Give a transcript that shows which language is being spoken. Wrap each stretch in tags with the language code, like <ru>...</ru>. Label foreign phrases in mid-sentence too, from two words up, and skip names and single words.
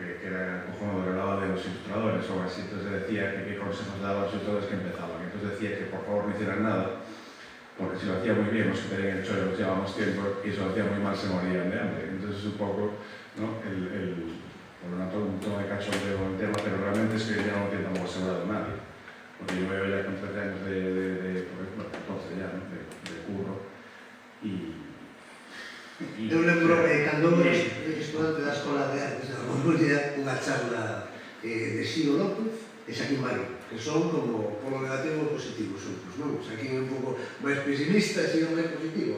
<es>Que era cojonudo, que hablaba de los ilustradores o así, entonces decía que qué consejos daba a los ilustradores que empezaban, entonces decía que por favor no hicieran nada, porque si lo hacía muy bien, los que tenían el chollo los llevábamos tiempo, y si lo hacía muy mal se morían de hambre, entonces es un poco, ¿no? Por un tono de cachondeo en el tema, pero realmente es que ya no lo tiene tampoco asegurado nadie. Porque yo me veo ya con 13 años bueno, entonces ya, ¿no? de curro.</es> <gl>Eu lembro cando era estudante da Escola de Artes da Comunidade, unha charla de Xio López e Xaquín Marín, que son como polo negativo e positivo xuntos, non? Xaquín é un pouco máis pesimista e Xio máis positivo.</gl>